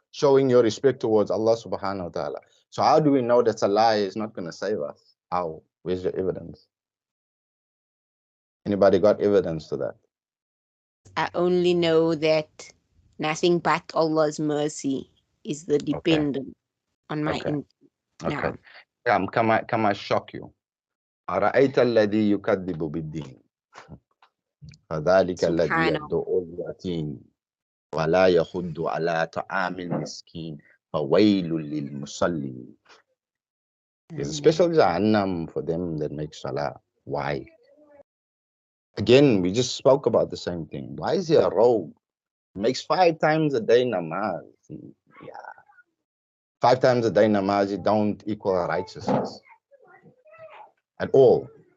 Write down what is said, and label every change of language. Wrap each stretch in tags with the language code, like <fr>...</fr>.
<en>showing your respect towards Allah subhanahu wa ta'ala. So how do we know that salah is not going to save us? How? Where's your evidence? Anybody got evidence to that? I only know that nothing but Allah's mercy is the dependent on my Okay. in. Okay. Now, Come I shock you.</en> <ar>أرأيت الذي يكذب بالدين فذلك الذي Subhanallah. يدعو اليتيم ولا يحض على طعام المسكين فويل للمصلين.</ar> <en>There's a special Jahannam for them that make salah. Why? Again, we just spoke about the same thing. Why is he a rogue? He makes 5 times a day namaz. Yeah. 5 times a day namaz, it don't equal righteousness at all.</en>